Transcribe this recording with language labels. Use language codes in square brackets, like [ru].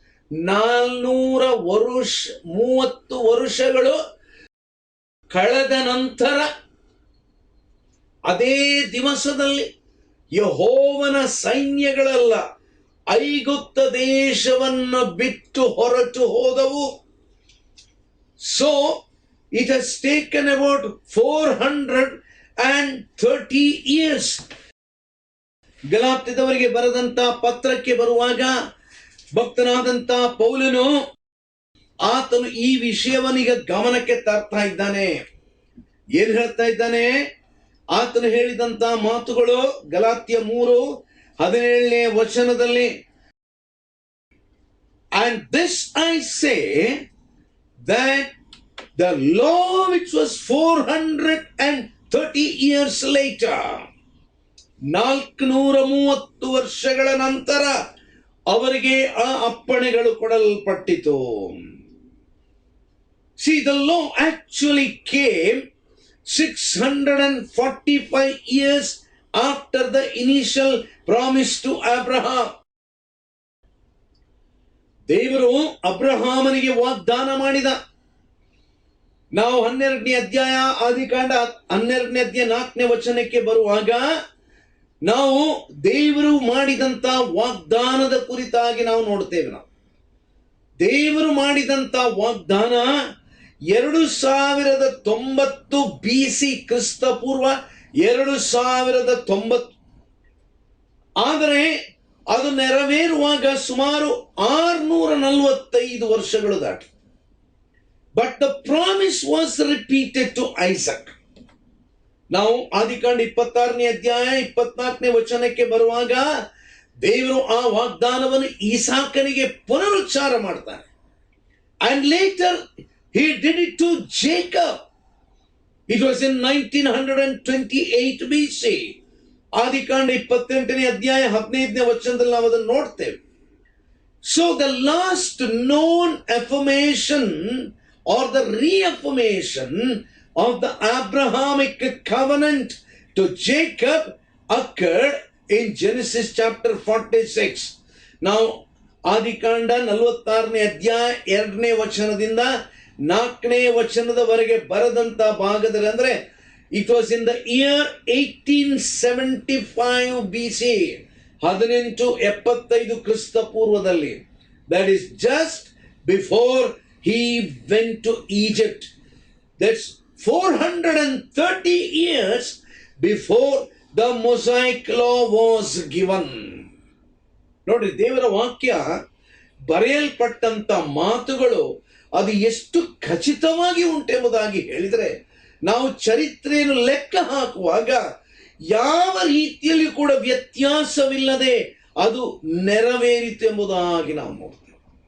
[kn] 430 ವರ್ಷಗಳು ಕಳೆದ ನಂತರ ಅದೇ ದಿವಸದಲ್ಲಿ ಯೆಹೋವನ ಸೈನ್ಯಗಳೆಲ್ಲ ಐಗುಪ್ತ ದೇಶವನ್ನು ಬಿಟ್ಟು ಹೊರಟು ಹೋದವು. [en] So it has taken about 430 years. [kn] ಗಲಾತ್ಯದವರಿಗೆ ಬರೆದಂತ ಪತ್ರಕ್ಕೆ ಬರುವಾಗ ಭಕ್ತನಾದಂತ ಪೌಲನು ಆತನು ಈ ವಿಷಯವನ್ನೀಗ ಗಮನಕ್ಕೆ ತರ್ತಾ ಇದ್ದಾನೆ. ಏನ್ ಹೇಳ್ತಾ ಇದ್ದಾನೆ? ಆತನು ಹೇಳಿದಂತ ಮಾತುಗಳು ಗಲಾತ್ಯ 3:17ನೇ ವಚನದಲ್ಲಿ, [en] and this I say that the law which was 430 years later, [kn] 430 ವರ್ಷಗಳ ನಂತರ ಅವರಿಗೆ ಆ ಅಪ್ಪಣೆಗಳು ಕೊಡಲ್ಪಟ್ಟಿತು. [en] See, the law actually came 645 years after the initial promise to Abraham. [kn] ದೇವರು ಅಬ್ರಹಾಮನಿಗೆ ವಾಗ್ದಾನ ಮಾಡಿದ. ನಾವು 12ನೇ ಅಧ್ಯಾಯ ಆದಿಕಾಂಡ 12ನೇ ಅಧ್ಯಾಯ 4ನೇ ವಚನಕ್ಕೆ ಬರುವಾಗ ನಾವು ದೇವರು ಮಾಡಿದಂತ ವಾಗ್ದಾನದ ಕುರಿತಾಗಿ ನಾವು ನೋಡ್ತೇವೆ. ನಾವು ದೇವರು ಮಾಡಿದಂತ ವಾಗ್ದಾನ 2090 BC, ಕ್ರಿಸ್ತ ಪೂರ್ವ 2090. ಆದರೆ ಅದು ನೆರವೇರುವಾಗ ಸುಮಾರು 645 ವರ್ಷಗಳು ದಾಟಿ. [en] But the promise was repeated to Isaac. [kn] ನಾವು ಆದಿಕಾಂಡ 26ನೇ ಅಧ್ಯಾಯ 24ನೇ ವಚನಕ್ಕೆ ಬರುವಾಗ ದೇವರು ಆ ವಾಗ್ದಾನವನ್ನು ಈಸಾಕನಿಗೆ ಪುನರುಚ್ಚಾರ ಮಾಡ್ತಾನೆ. [en] And later he did it to Jacob. It was in 1928 BC. [kn] ಆದಿಕಾಂಡ 28ನೇ ಅಧ್ಯಾಯ 15ನೇ ವಚನದಲ್ಲಿ ನಾವು ಅದನ್ನು ನೋಡ್ತೇವೆ. [en] So the last known affirmation or the reaffirmation of the Abrahamic covenant to Jacob occurred in Genesis chapter 46. Now [kn] ಆದಿಕಾಂಡ 46ನೇ ಅಧ್ಯಾಯ 2ನೇ ವಚನದಿಂದ 4ನೇ ವಚನದವರೆಗೆ ಬರೆದಂತ ಭಾಗದಲ್ಲಿ, ಅಂದ್ರೆ [en] it was in the year 1875 BC, [kn] 1875 ಕ್ರಿಸ್ತ ಪೂರ್ವದಲ್ಲಿ. [en] That is just before he went to Egypt. That's 430 years before the Mosaic law was given. [kn] ನೋಡಿ, ದೇವರ ವಾಕ್ಯ ಬರೆಯಲ್ಪಟ್ಟಂತ ಮಾತುಗಳು ಅದು ಎಷ್ಟು ಖಚಿತವಾಗಿ ಉಂಟೆಂಬುದಾಗಿ ಹೇಳಿದರೆ, ನಾವು ಚರಿತ್ರೆಯನ್ನು ಲೆಕ್ಕ ಹಾಕುವಾಗ ಯಾವ ರೀತಿಯಲ್ಲಿ ಕೂಡ ವ್ಯತ್ಯಾಸವಿಲ್ಲದೆ ಅದು ನೆರವೇರಿತು ಎಂಬುದಾಗಿ ನಾವು ನೋಡ್ತೇವೆ.